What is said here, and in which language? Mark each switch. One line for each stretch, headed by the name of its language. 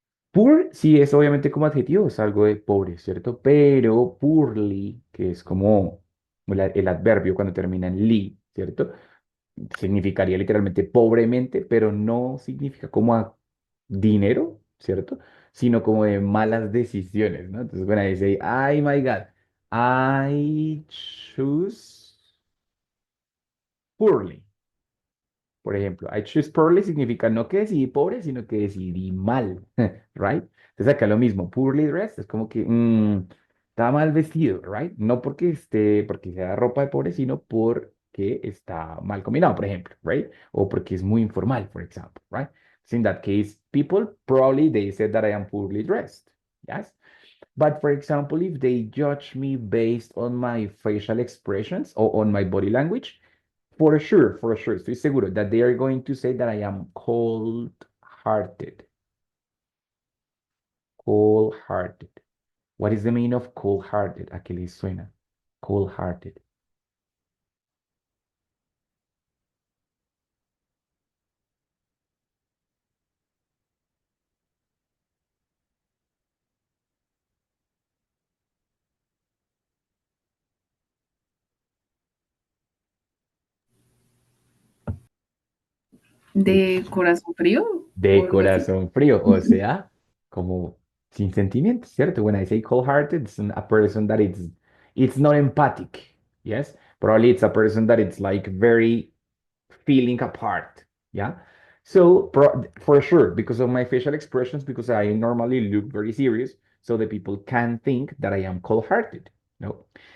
Spanish: Poor sí es obviamente como adjetivo, es algo de pobre, ¿cierto? Pero poorly, que es como el adverbio cuando termina en ly, ¿cierto? Significaría literalmente pobremente, pero no significa como a dinero, ¿cierto? Sino como de malas decisiones, ¿no? Entonces,
English: when I say, ay, my God, I choose poorly.
Spanish: Por ejemplo,
English: I choose poorly
Spanish: significa no que decidí pobre, sino que decidí mal,
English: right?
Spanish: Entonces acá lo mismo, poorly dressed es como que está mal vestido,
English: right?
Spanish: No porque porque sea ropa de pobre, sino porque está mal combinado, por ejemplo,
English: right?
Spanish: O porque es muy informal,
English: for example, right? So in that case, people probably they said that I am poorly dressed, yes? But for example, if they judge me based on my facial expressions or on my body language, for sure,
Spanish: estoy seguro
English: that they are going to say that I am cold-hearted. Cold-hearted. What is the meaning of cold-hearted?
Spanish: ¿A qué les suena? Cold-hearted. ¿De corazón frío o De algo así? corazón frío, o sea, como sin sentimientos, ¿cierto?
English: When I say cold-hearted, it's a person that it's not empathic, yes? Probably it's a person that it's like very feeling apart. Yeah. So for sure, because of my facial expressions, because I normally look very serious, so the people can think that I am cold-hearted. No.